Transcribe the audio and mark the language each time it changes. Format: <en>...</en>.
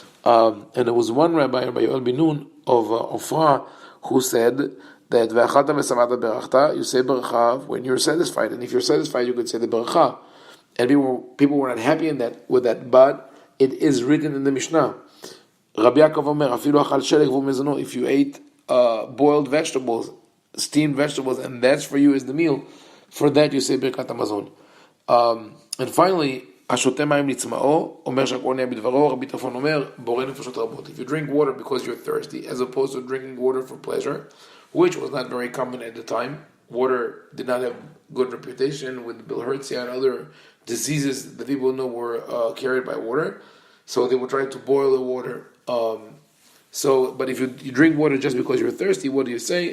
<en>And there was one rabbi, Rabbi Yoel bin Nun of Ofra, who said that</en> <he>ve'achalta v'samata berachta,</he> <en>you say beracha when you're satisfied, and if you're satisfied, you could say the beracha. And people were not happy with that, but it is written in the Mishnah.</en> <he>Rabbi Yaakov Omer, afilu achal shelek v'u mezono,</he> <en>if you ate boiled vegetables, steamed vegetables, and that's for you is the meal, for that you say birkat hamazon.</en> <he>And finally, השותה מים לצמאו, אומר שהכל נהיה בדברו, רבי טרפון אומר, בורא נפשות רבות.</he> <en>If you drink water because you're thirsty, as opposed to drinking water for pleasure, which was not very common at the time, water did not have good reputation with bilharzia and other diseases that people know were carried by water. So they were trying to boil the water. But if you drink water just because you're thirsty, what do you say?</en>